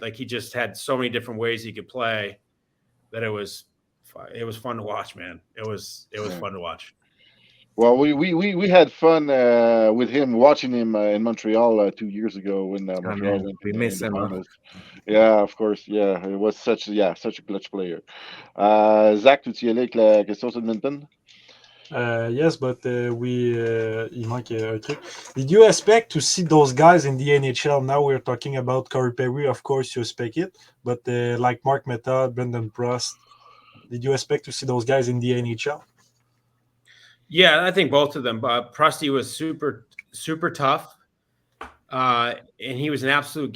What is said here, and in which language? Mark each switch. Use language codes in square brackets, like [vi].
[en] Like he just had so many different ways he could play that it was fun to watch, man. It was fun to watch. Well, we had fun with him, watching him in Montreal 2 years ago when Montreal went. We miss him. Yeah, of course. Yeah, it was such a clutch player. [fr] Zach, tu y allais avec la question sur Edmonton? [en] Yes, but [fr] il manque un truc. [en] Did you expect to see those guys in the NHL? Now we're talking about Corey Perry, of course you expect it, but like Mark Method, Brendan Prost, did you expect to see those guys in the NHL? Yeah, I think both of them. Prusty was super, super tough, and he was an absolute.